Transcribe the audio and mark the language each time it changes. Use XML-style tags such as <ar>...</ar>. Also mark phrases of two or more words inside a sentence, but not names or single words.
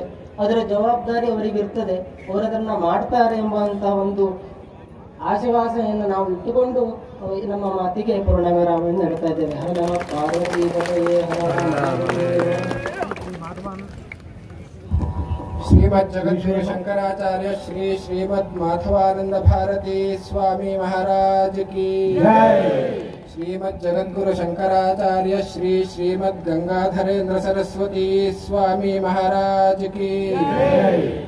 <kn>ಅದರ ಜವಾಬ್ದಾರಿ ಅವರಿಗಿರ್ತದೆ, ಅವರದನ್ನ ಮಾಡ್ತಾರೆ ಎಂಬಂತ ಒಂದು ಆಶೀರ್ವಾದವನ್ನು ನಾವು ಇಟ್ಟುಕೊಂಡು ನಮ್ಮ ಮಾತಿಗೆ ಪೂರ್ಣವಿರಾಮವನ್ನು ನೀಡ್ತಾ ಇದ್ದೇವೆ.</kn> <sa>ಹರ ನಮ ಪಾರ್ವತಿ ಪತಯೇ ಹರ.</sa> <hi>श्रीमद् जगद्गुरु शंकराचार्य श्री श्रीमद् माधवानंद भारती स्वामी महाराज की जय। श्रीमद् जगद्गुरु शंकराचार्य श्री श्रीमद् गंगाधरेंद्र सरस्वती स्वामी महाराज की जय।</hi>